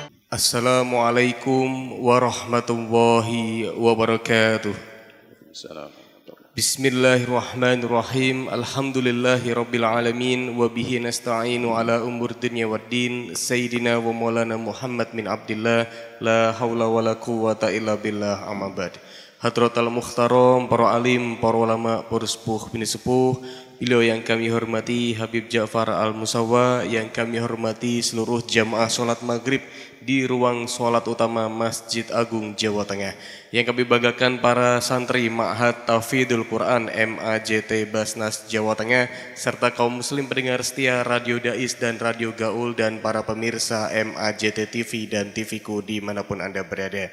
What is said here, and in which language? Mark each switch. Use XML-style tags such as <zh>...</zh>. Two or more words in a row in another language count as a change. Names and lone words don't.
<ar>السلام عليكم ورحمة الله وبركاته. بسم الله الرحمن الرحيم. الحمد لله رب العالمين وبه نستعين على أمور الدنيا والدين. سيدنا ومولانا محمد بن عبد الله لا حول ولا قوة إلا بالله أما بعد. حضرة المحترم,</ar> <id>para alim, para ulama, para sepuh bini sepuh, beliau yang kami hormati Habib Ja'far Al-Musawwa, yang kami hormati seluruh jamaah sholat maghrib di ruang sholat utama Masjid Agung Jawa Tengah, yang kami banggakan para santri Ma'had Tahfidzul Quran MAJT Basnas Jawa Tengah, serta kaum muslim pendengar setia Radio Dais dan Radio Gaul, dan para pemirsa MAJT TV dan TVku dimanapun Anda berada.</id>